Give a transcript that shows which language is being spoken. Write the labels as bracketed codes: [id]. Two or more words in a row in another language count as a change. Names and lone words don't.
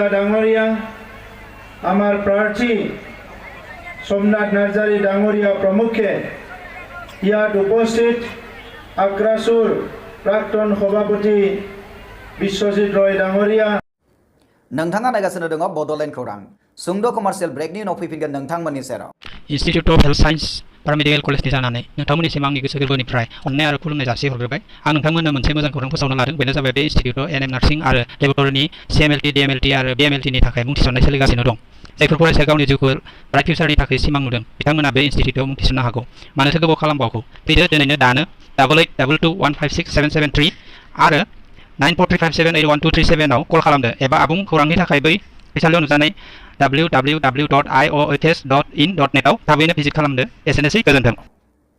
[as] ডাঙরিয়া আমার প্রার্থী সোমনাথ নার্জাৰী ডাঙৰীয়া প্ৰমুখে ইয়াত উপস্থিত আগ্ৰাসুৰ প্ৰাক্তন সভাপতি বিশ্বজিৎ ৰয় ডাঙৰীয়া [brx] नोंथाङा नायगासिनो दङ बड'लेण्ड खौरां सुंद' [en] commercial break [brx] उनाव फैफिनगोन नोंथांमोननि सेराव इन्स्टिट्यूट अफ हेल्थ साइन्स पारामेडिकेल कलेजनि जानानै नोंथांमोननिसिम आंनि गोसो गोरबोनिफ्राय अननाय आरो खुलुमनाय जासिहरग्रोबाय आं नोंथांमोननो मोनसे मोजां खौरां फोसावनो लादों बेनो जाबाय बे इन्स्टिट्यूटआव एनएम नार्सिं आरो लेबरेटरिनि सिएमएलटि डिएमएलटि आरो बिएमएलटिनि थाखाय मुं थिसननाय सोलिगासिनो दं जायफोर फरायसाया गावनि जिउखौ [en] bright future [brx] थाखाय सिमां नुदों बिथांमोना बे इन्स्टिट्यूटआव मुं थिसननो हागौ मानोथो गोबाव खालामबावगौ फैदो दिनैनो दानो 8822156773 आरो 9435781237 आव कल खालामदो एबा आबुं खौरांनि थाखाय बै फरायसालियाव नुजानाय www.iohs.in.net आव थाबैनो भिजिट खालामदो एसेनोसै गोजोन्थों